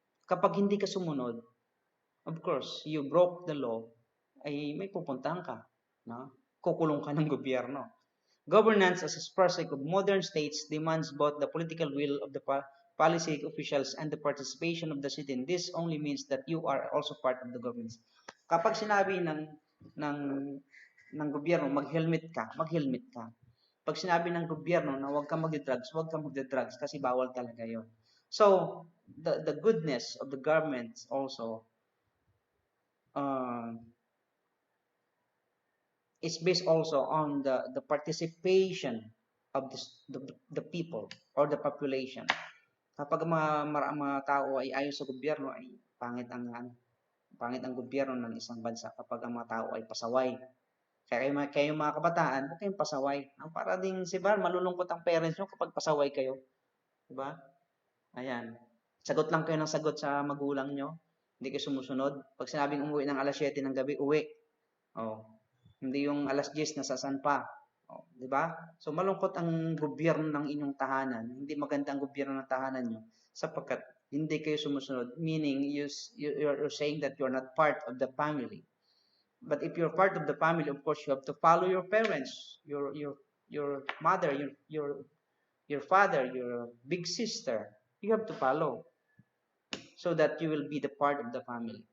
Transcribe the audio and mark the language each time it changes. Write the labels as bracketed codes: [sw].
[tl] Kapag hindi ka sumunod, [en] of course, you broke the law, [tl] ay may pupuntahan ka, no? Kukulong ka ng gobyerno. [en] Governance as a aspect of modern states demands both the political will of the policy officials and the participation of the citizen. This only means that you are also part of the government. [tl] Kapag sinabi ng ng gobyerno, mag-helmet ka, mag-helmet ka. Pag sinabi ng gobyerno na huwag kang magde-drugs, huwag kang magde-drugs kasi bawal talaga 'yon. [en] So, the goodness of the government also is based also on the participation of the people or the population. [tl] Kapag mga tao ay ayon sa gobyerno, ay pangit ang gobyerno ng isang bansa kapag ang mga tao ay pasaway. Kaya kayo mga kabataan, huwag kayong pasaway. Para ding, diba, malulungkot ang parents nyo kapag pasaway kayo. Diba? Ayan. Sagot lang kayo ng sagot sa magulang nyo. Hindi kayo sumusunod. Pag sinabing umuwi ng alas 7 ng gabi, uwi. Oh. Hindi yung alas 10 nasasan pa. Oh, di ba? So malungkot ang gobyerno ng inyong tahanan. Hindi maganda ang gobyerno ng tahanan nyo sapagkat hindi kayo sumusunod. [en] Meaning, you're saying that you're not part of the family. But if you're part of the family, of course, you have to follow your parents, your mother, your father, your big sister. You have to follow so that you will be the part of the family.